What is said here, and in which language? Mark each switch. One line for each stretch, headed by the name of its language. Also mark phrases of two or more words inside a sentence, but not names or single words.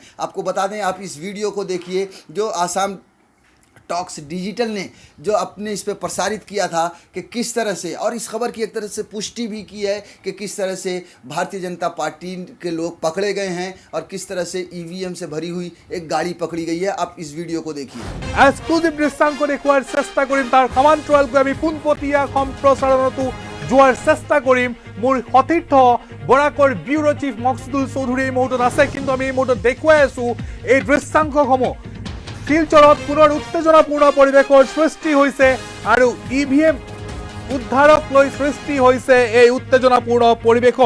Hindi: आपको बता दें, आप इस वीडियो को देखिए जो आसाम टॉक्स डिजिटल ने जो अपने इस पे प्रसारित किया था कि किस तरह से, और इस खबर की एक तरह से पुष्टि भी की है कि किस तरह से भारतीय जनता पार्टी के लोग पकड़े गए हैं और किस तरह से ईवीएम से भरी हुई एक गाड़ी पकड़ी गई है। आप इस वीडियो को देखिए।
Assamese: এক্সক্লুসিভ দৃশ্যাংশ দেখুৱাৰ চেষ্টা কৰিম, তাৰ সমান্তৰালকৈ আমি পোনপটীয়া সম্প্ৰচাৰণতো যোৱাৰ চেষ্টা কৰিম। মোৰ সতীৰ্থ বৰাকৰ ব্যুৰো চিফ মকসুদুল চৌধুৰী এই মুহূৰ্তত আছে, কিন্তু আমি এই মুহূৰ্তত দেখুৱাই আছোঁ এই দৃশ্যাংশসমূহ। শিলচৰত পুনৰ উত্তেজনাপূৰ্ণ পৰিৱেশৰ সৃষ্টি হৈছে আৰু ইভিএম উদ্ধাৰক লৈ সৃষ্টি হৈছে এই উত্তেজনাপূৰ্ণ পৰিৱেশৰ।